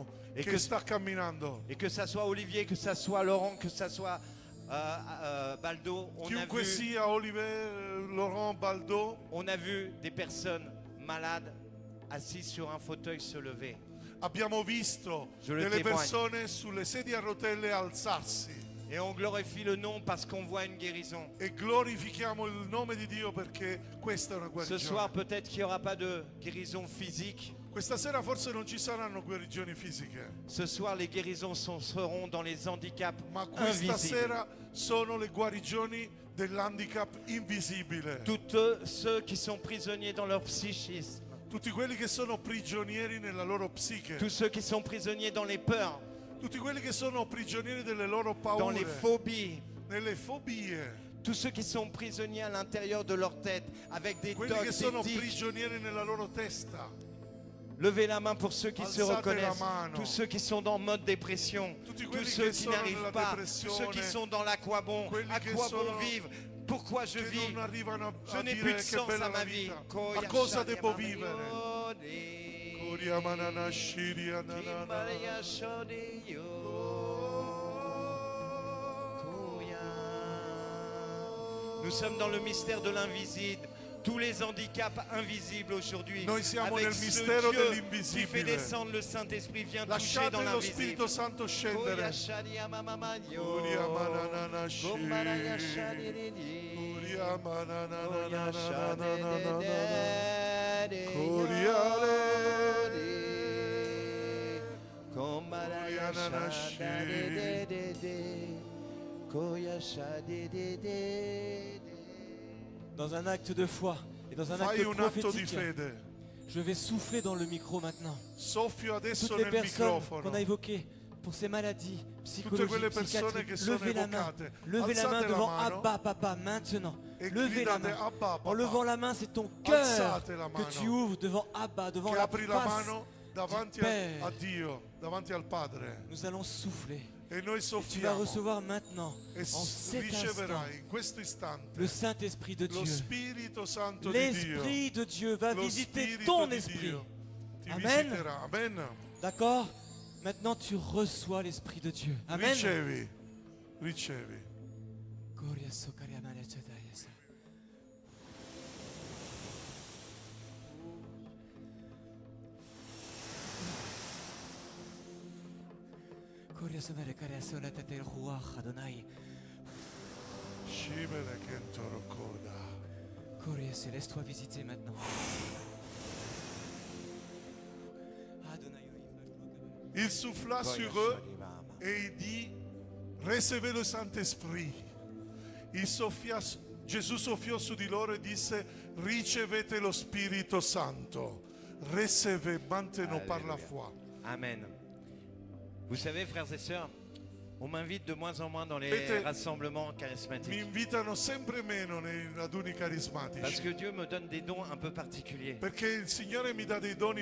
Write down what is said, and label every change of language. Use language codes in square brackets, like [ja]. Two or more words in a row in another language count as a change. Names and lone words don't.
[it] E che che- sta camminando. [fr] Et que ça soit Olivier, que ça soit Laurent, que ça soit Baldo, [it] Chiunque sia, Oliver, Laurent, Baldo, [fr] on a vu des personnes malades assises sur un fauteuil se lever. [it] abbiamo visto [fr] Je le [it] delle [fr] témoigne. [it] persone sulle sedie a rotelle alzarsi [fr] Et on glorifie le nom parce qu'on voit une guérison. [it] e glorifichiamo il nome di Dio perché questa è una [fr] Ce soir, [it] guarigione. [fr] peut-être qu'il n'y aura pas de guérison physique. [it] Questa sera forse non ci saranno guarigioni fisiche, [fr] Ce soir, les guérisons seront dans les handicaps [it] ma questa [fr] invisibles. [it] sera sono le guarigioni dell'handicap invisibile. [fr] Tous ceux qui sont prisonniers dans leur psychisme, [it] Tutti quelli che sono prigionieri nella loro psiche, [fr] tous ceux qui sont prisonniers dans les peurs, [it] tutti quelli che sono prigionieri delle loro [fr] dans les [it] paure, [fr] phobies, [it] nelle fobie, [fr] tous ceux qui sont prisonniers à l'intérieur de leur tête avec des [it] quelli che [fr] tocs, [it] sono [fr] des tics. [it] prigionieri nella loro testa. [fr] Levez la main pour ceux qui se [it] Alzate la [fr] reconnaissent, [it] mano. [fr] tous ceux qui sont dans mode dépression, [it] Tutti [fr] tous [it] quelli [fr] ceux [it] che [fr] qui [it] sono [fr] n'arrivent [it] nella [fr] pas, tous ceux qui [it] depressione, [fr] sont dans l'aquabon, [it] quelli [fr] à [it] che [fr] quoi [it] sono- [fr] bon vivre, pourquoi je [it] che [fr] vis, [it] non arrivano [fr] je [it] a [fr] n'ai [it] dire [fr] plus de [it] che [fr] sens [it] bella [fr] à [it] la [fr] ma vie. [it] vita. A cosa devo vivere? Coria manana shiri ananana. [fr] Nous sommes dans le mystère de l'invisible. tous les handicaps invisibles aujourd'hui. [it] Noi siamo [fr] Avec [it] nel [fr] ce [it] mistero [fr] Dieu qui fait [it] dell'invisibile. [fr] descendre le Saint-Esprit, vient toucher dans [it] Lasciate lo [fr] l'invisible. [it] Spirito Santo scendere. Uria manana shi. Uria manana [fr] Dans un acte de foi et dans un acte [it] Fai un atto di [fr] prophétique, [it] fede. [fr] je vais souffler dans le micro maintenant. [it] Soffio adesso [fr] Toutes les [it] nel [fr] personnes [it] microfono. [fr] qu'on a évoquées pour ces maladies [it] Tutte quelle [fr] psychologiques, [it] persone che [fr] psychiatriques, [it] sono [fr] levez la main. [it] evocate. [fr] Levez la main [it] Alzate la [fr] devant [it] mano [fr] Abba Papa maintenant. [it] e [fr] Levez la [it] gridate [fr] main. [it] Abba [fr] En [it] Papà. [fr] levant la main, c'est ton cœur [it] Alzate la [fr] que [it] mano. [fr] tu ouvres devant Abba, devant [it] Che [fr] la [it] apri la [fr] face. [it] mano davanti [fr] Père. [it] a Dio, davanti al Padre. [fr] Nous allons souffler. [it] E noi [fr] Tu vas [it] soffiamo [fr] recevoir maintenant, [it] e [fr] en cet instant, [it] riceverai in questo istante [fr] le Saint-Esprit de [it] lo [fr] Dieu. [it] Spirito Santo di Dio. [fr] L'Esprit de Dieu va [it] Lo [fr] visiter [it] Spirito [fr] ton [it] di [fr] esprit. [it] Dio ti Amen. visiterà. [fr] Amen. D'accord? Maintenant, tu reçois l'Esprit de Dieu. Amen. [it] Ricevi, ricevi. Gloria socaria maria cetaiesa. Gloria somere caria sola tete ruach Adonai. Scimele che torocoda. [fr] Gloria, laisse-toi visiter maintenant. Adonai. Il souffla sur eux et il dit, recevez le Saint-Esprit. [it] Gesù soffiò su di loro e disse, ricevete lo Spirito Santo. [fr] Recevez maintenant par la foi. Amen. Vous savez, frères et sœurs, on m'invite de moins en moins dans les [it] Vedete, [fr] rassemblements [it] Mi [fr] charismatiques. [it] invitano sempre meno nei raduni [fr] Parce [it] carismatici. [fr] que Dieu me donne des dons un peu particuliers. [it] Perché il Signore mi dà dei doni